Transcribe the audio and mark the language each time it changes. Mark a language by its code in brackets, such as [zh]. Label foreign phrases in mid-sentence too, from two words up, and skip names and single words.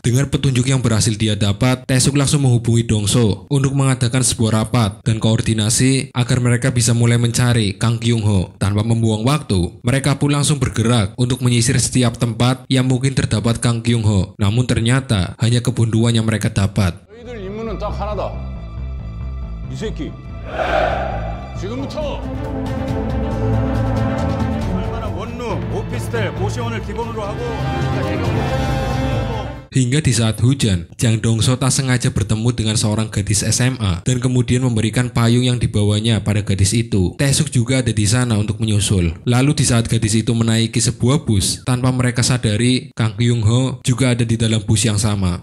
[id] Dengan petunjuk yang berhasil dia dapat, Taesuk langsung menghubungi Dongso untuk mengadakan sebuah rapat dan koordinasi agar mereka bisa mulai mencari Kang Kyung-ho. Tanpa membuang waktu, mereka pun langsung bergerak untuk menyisir setiap tempat yang mungkin terdapat Kang Kyung-ho. Namun ternyata hanya kebun dua yang mereka dapat. [ko] 너희들 임무는 딱 하나다. 이 새끼. 지금부터 얼마나 원룸, 오피스텔, 고시원을 기본으로 하고 [id] Hingga di saat hujan, Jang Dongso tak sengaja bertemu dengan seorang gadis SMA dan kemudian memberikan payung yang dibawanya pada gadis itu. Taesuk juga ada di sana untuk menyusul. Lalu di saat gadis itu menaiki sebuah bus, tanpa mereka sadari, Kang Kyung-ho juga ada di dalam bus yang sama.